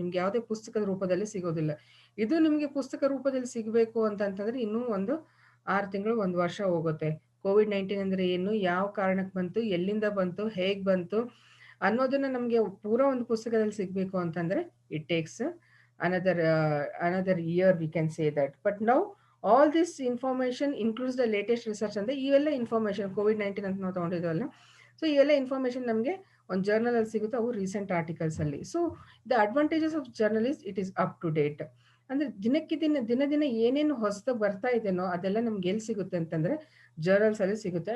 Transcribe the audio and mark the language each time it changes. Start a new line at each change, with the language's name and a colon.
Kannada: ನಿಮ್ಗೆ ಯಾವುದೇ ಪುಸ್ತಕದ ರೂಪದಲ್ಲಿ ಸಿಗೋದಿಲ್ಲ. ಇದು ನಿಮ್ಗೆ ಪುಸ್ತಕ ರೂಪದಲ್ಲಿ ಸಿಗಬೇಕು ಅಂತಂತಂದ್ರೆ ಇನ್ನೂ ಒಂದು 6 ತಿಂಗಳು, 1 ವರ್ಷ ಹೋಗುತ್ತೆ. ಕೋವಿಡ್-19 ಅಂದ್ರೆ ಏನು, ಯಾವ ಕಾರಣಕ್ಕೆ ಬಂತು, ಎಲ್ಲಿಂದ ಬಂತು, ಹೇಗ್ ಬಂತು ಅನ್ನೋದನ್ನ ನಮ್ಗೆ ಪೂರಾ ಒಂದು ಪುಸ್ತಕದಲ್ಲಿ ಸಿಗ್ಬೇಕು ಅಂತಂದ್ರೆ
English: It takes another year, we can say that. But now all this information includes the latest research.
Kannada: ಅಂದ್ರೆ ಇವೆಲ್ಲ ಇನ್ಫಾರ್ಮೇಶನ್ ಕೋವಿಡ್-19 ಅಂತ ನಾವು ತಗೊಂಡಿದ್ವಲ್ಲ, ಸೊ ಇವೆಲ್ಲ ಇನ್ಫಾರ್ಮೇಶನ್ ನಮಗೆ ಒಂದು ಜರ್ನಲ್ ಅಲ್ಲಿ ಸಿಗುತ್ತೆ, ಅವು ರೀಸೆಂಟ್ ಆರ್ಟಿಕಲ್ಸ್ ಅಲ್ಲಿ.
English: So the advantages of journal is it is up to date.
Kannada: ಅಂದ್ರೆ ದಿನ ದಿನ ಏನೇನು ಹೊಸದಾಗಿ ಬರ್ತಾ ಇದೆನೋ ಅದೆಲ್ಲ ನಮ್ಗೆ ಎಲ್ಲಿ ಸಿಗುತ್ತೆ ಅಂತಂದ್ರೆ ಜರ್ನಲ್ಸ್ ಅಲ್ಲಿ ಸಿಗುತ್ತೆ.